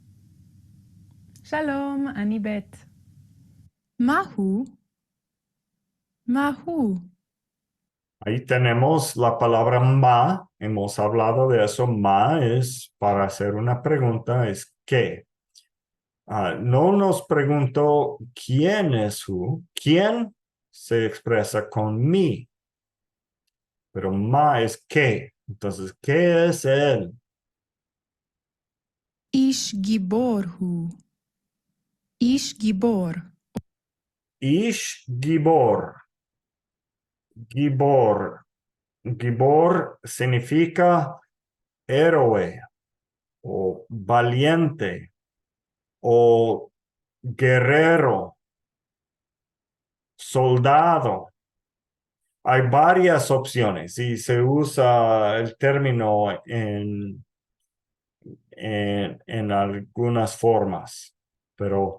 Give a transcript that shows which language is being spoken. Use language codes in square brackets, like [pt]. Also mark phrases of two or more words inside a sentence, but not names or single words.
[he] שלום, אני בית. מהו? מהו? [es] Ahí tenemos la palabra ma. Hemos hablado de eso. Ma es para hacer una pregunta, es ¿qué? No nos preguntó quién es who. ¿Quién? Se expresa con mi. Pero ma es qué. Entonces, ¿qué es él? [he] איש גיבור הוא. איש גיבור. איש גיבור. גיבור. [es] Gibor significa héroe o valiente o guerrero. soldado. Hay varias opciones y se usa el término en algunas formas, pero